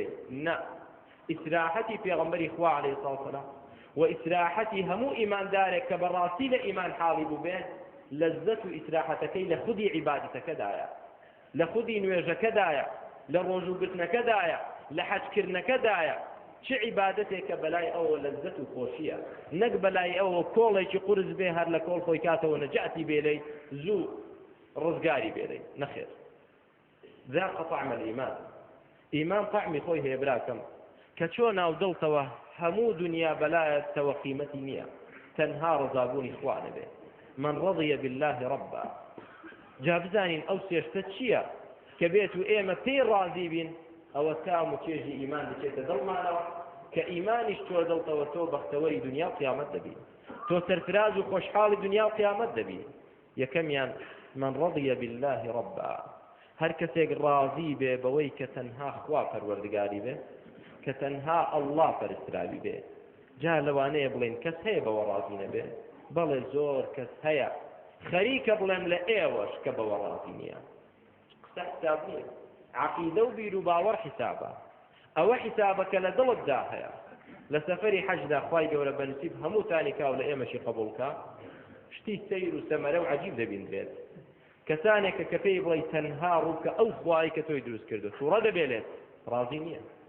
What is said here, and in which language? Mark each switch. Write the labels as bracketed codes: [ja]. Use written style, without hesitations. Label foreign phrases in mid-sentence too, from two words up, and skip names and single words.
[ckb] نە، ئیستراحەتی پێغەمبەری خوا [ar] عەلەیهی السەڵات وەسەلام [ckb] و ئیستراحەتی هەموو ئیماندارێک کە بەڕاستی لە ئیمان حاڵی بوو بێت، لەذەت و ئیستراحەتەکەی لە خودی عیبادەتەکەدایە، لە خودی نوێژەکەدایە، لە ڕۆژوگرتنەکەدایە لە حەجکردنەکەدایە چه عیبادەتێکە بەلای ئەوە لەزەت و خۆشیە نەک بەلای ئەوە کۆڵێکی قورس بێ هەر لە کۆڵ خۆی کاتەوە نەجاتی بێلەی زوو ڕزگاری بێلەی نەخێر [ar] ذاق طعم الإيمان [ckb] ئیمان طعمی خۆی هەیە براکەم کە چۆ ناو دڵتەوە هەموو دنیا بەلایەتەوە قیمەتی نییە تەنها ڕزابوونی خوا دەبێ [ar] من رضي بالله ربا [ckb] جا بزانین ئەو سێشتە چییە کە بێت و ئێمە پێی ڕازی بین ئەوە تام و چێژی ئیمان دەچێتە دڵمانەوە کە ئیمانیش تۆ دڵتەوە تۆ بەختەوەری دنیا و قیامەت دەبی تۆ سەرفراز و خۆشحاڵی دنیا و قیامەت دەبی یەکەمیان [ar] من رضي بالله ربا [ckb] هەر کەسێک ڕازی بێ بەوەی کە تەنها خوا پەروەردگاری بێ کە تەنها ئەڵڵا پەرستراوی بێ جا لەوانەیە بڵێن کەس هەیە بەوە ڕازی نەبێ بەڵێ زۆر کەس هەیە خەریکە بڵێم لە ئێوەش کە بەوە ڕازی نییە قسە حساب نییە عەقیدە و بیر و باوەڕ حسابە ئەوە حسابەکە لە دڵتدا هەیە لە سەفەری حەجدا خوای گەورە بەنسیب هەمووتانی کاو لە ئێمەشی قبوڵکە شتی سەیر و سەمەرە و عەجیب دەبیندرێت کەسانێکە کە پێی بڵێ تەنها ڕووکە ئەو خوای کە تۆی دروست کردو تووڕە دەبێلێت ڕازی نییە